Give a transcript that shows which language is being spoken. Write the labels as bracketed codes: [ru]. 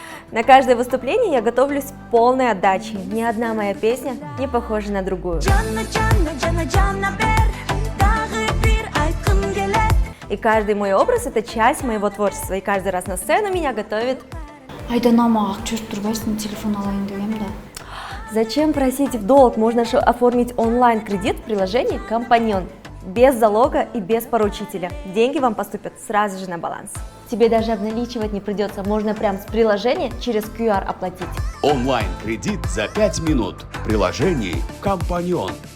[ru] На каждое выступление я готовлюсь с полной отдачей. Ни одна моя песня не похожа на другую. И каждый мой образ — это часть моего творчества. И каждый раз на сцену меня готовит. [kk] Айдана ақ жүріп тұрбайсың, телефон алайын дегем да. [ru] Зачем просить в долг? Можно же оформить онлайн-кредит в приложении «Компаньон». Без залога и без поручителя. Деньги вам поступят сразу же на баланс. Тебе даже обналичивать не придется. Можно прям с приложения через QR оплатить. Онлайн-кредит за 5 минут. В приложении «Компаньон».